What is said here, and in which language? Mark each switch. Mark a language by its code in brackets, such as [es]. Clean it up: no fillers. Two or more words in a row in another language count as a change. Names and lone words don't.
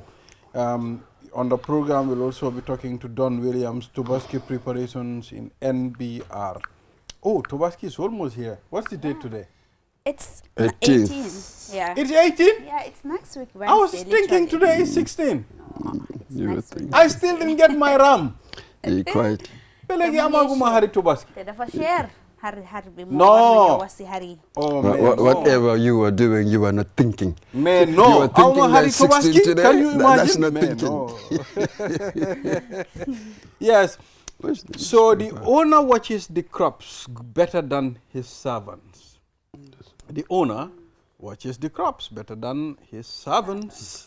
[en] On the program, we'll also be talking to Don Williams, Tobaski preparations in NBR. Oh, Tobaski is almost here. What's the date today? It's 18. 18. Yeah. It's 18? Yeah, it's next week, Wednesday. I was thinking literally. today is 16. No, it's You next would week. I still didn't get my RAM. You quite. [wo] Pelegi amaguma hari Tobaski. Te dafa share. Hari bi mo [en] No. [wo] war nañu wasi hari. [en] Oh, man, no. Whatever you were doing, you were not thinking. Man, You no. were thinking [wo] Auma hari [en] that 16 Tobaski? today? Can you That's imagine? not Man, thinking. no. Yes. Where's the- So the owner watches the crops better than his servants. The owner watches the crops better than his servants.